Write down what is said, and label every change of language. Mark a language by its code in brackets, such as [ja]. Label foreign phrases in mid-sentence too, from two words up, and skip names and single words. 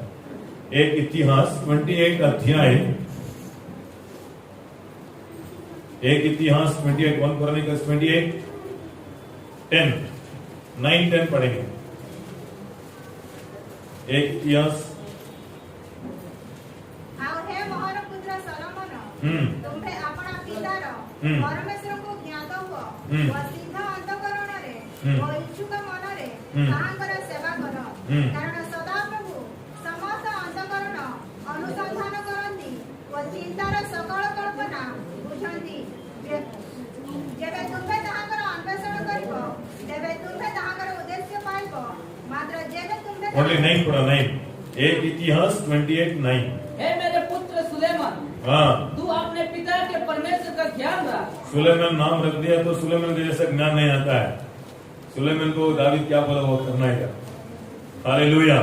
[hi] एक इतिहास 28 अध्याय, एक इतिहास 28 1 क्रॉनिकल्स 28 10 9 10 पढ़ेंगे। एक इतिहास। [or] ଆଉ ହେ ମୋହର ପୁତ୍ର ସଲୋମନ, ତୁମ୍ଭେ ଆପଣା ପିତାର ପରମେଶ୍ୱରଙ୍କୁ ଜ୍ଞାତ ହୁଅ ଓ ସିଦ୍ଧ ଅନ୍ତଃକରଣରେ ଓ ଇଚ୍ଛୁକ ମନରେ ତାହାଙ୍କର ସେବା କର। କାରଣ ସଦାପ୍ରଭୁ ସମସ୍ତ ଅନ୍ତଃକରଣ ଅନୁସନ୍ଧାନ କରନ୍ତି ଓ ଚିନ୍ତାର ସକଳ କଳ୍ପନା ବୁଝନ୍ତି। ଯେବେ ତୁମ୍ଭେ ତାହାଙ୍କର ଅନ୍ୱେଷଣ କରିବ, ତେବେ ତୁମ୍ଭେ ତାହାଙ୍କର ଉଦ୍ଦେଶ୍ୟ ପାଇବ। ମାତ୍ର ଯେବେ ତୁମ୍ଭେ [hi] ओनली 9 पढ़ा, 9 एक इतिहास 28 9। हे मेरे हाँ, तू अपने पिता के परमेश्वर का ध्यान रख। सुलेमान नाम रख दिया तो सुलेमान के जैसा ज्ञान नहीं आता है। सुलेमान को दावीद क्या बोला वो करना है क्या? हालेलुया।